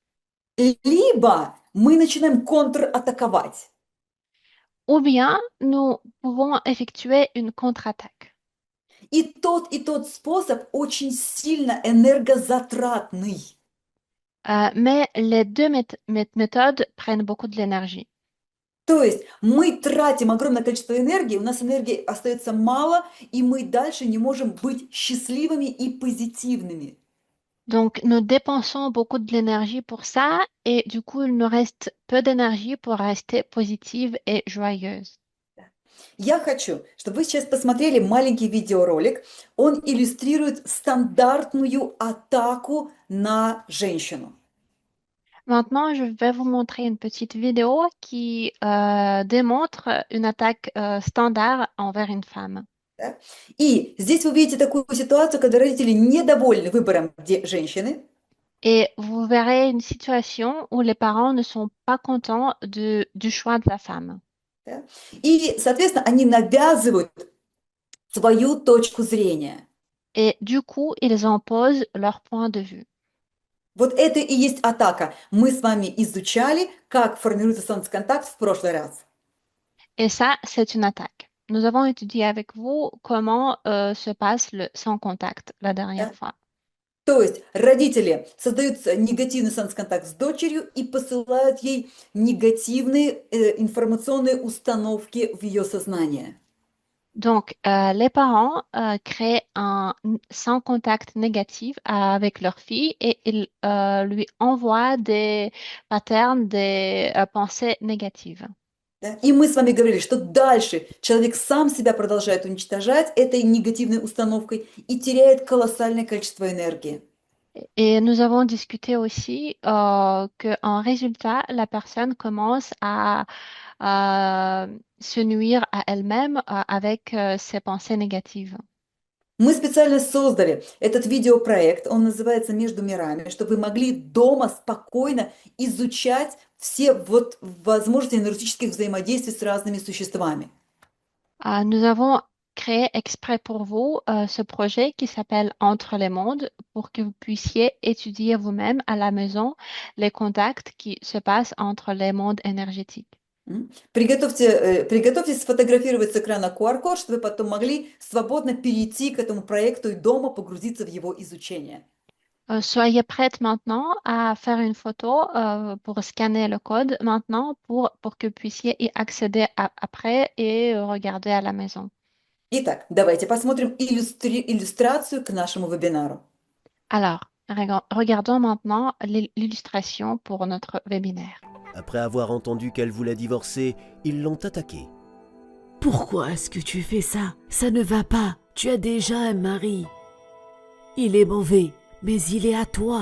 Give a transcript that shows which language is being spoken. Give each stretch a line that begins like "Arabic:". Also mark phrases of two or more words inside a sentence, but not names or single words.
Russian: Либо мы начинаем контратаковать.
French: Ou bien nous pouvons effectuer une contre-attaque.
Russian: И тот способ очень сильно энергозатратный.
French: Mais les deux méthodes prennent beaucoup de l'énergie.
Russian: То есть мы тратим огромное количество энергии, у нас энергии остается мало, и мы дальше не можем быть счастливыми и позитивными.
French: Donc, nous dépensons beaucoup de l'énergie pour ça et du coup, il nous reste peu d'énergie pour rester positive et joyeuse.
Russian: Я хочу, чтобы вы сейчас посмотрели маленький видеоролик. Он иллюстрирует стандартную атаку на женщину.
French: Maintenant, je vais vous montrer une petite vidéo qui démontre une attaque standard envers une femme.
Russian: Да? И здесь вы видите такую ситуацию, когда родители недовольны выбором женщины.
French: Et vous verrez une situation où les parents ne sont pas contents du choix de la femme.
Russian: Да? И, соответственно, они навязывают свою точку зрения.
French: Et du coup, ils imposent leur point de vue.
Russian: Вот это и есть атака. Мы с вами изучали, как формируется солнцеконтакт в прошлый раз.
French: Et ça, c'est une attaque. Nous avons étudié avec vous comment se passe le sans contact la dernière
Russian: Да?
French: fois.
Russian: То есть родители создают негативный солнцеконтакт с дочерью и посылают ей негативные информационные установки в ее сознание.
French: Donc, les parents créent un sans contact négatif avec leur fille et ils lui envoient des patterns, des pensées négatives.
Russian: Да? И мы с вами говорили, что дальше человек сам себя продолжает уничтожать этой негативной установкой и теряет колоссальное количество энергии.
French: Et nous avons discuté aussi qu'en résultat, la personne commence à se nuire à elle-même avec ses pensées négatives.
Russian: Мы специально создали этот видеопроект, он называется «Между мирами», чтобы вы могли дома спокойно изучать все вот возможности энергетических взаимодействий с разными существами.
French: Nous avons créé exprès pour vous ce projet qui s'appelle Entre les mondes pour que vous puissiez étudier vous-même à la maison les contacts qui se passent entre les mondes énergétiques.
Russian: Приготовьтесь сфотографировать с экрана QR-код, чтобы вы потом могли свободно перейти к этому проекту и дома погрузиться в его изучение.
French: Soyez prête maintenant à faire une photo pour scanner le code maintenant pour que vous puissiez y accéder après et regarder à la maison.
Russian: Итак, давайте посмотрим иллюстрацию к нашему вебинару.
French: Alors, regardons maintenant l'illustration pour notre webinaire. Après avoir entendu qu'elle voulait divorcer, ils l'ont attaquée. Pourquoi est-ce que tu fais ça? Ça ne va pas. Tu as déjà un mari. Il est mauvais, mais il est à toi.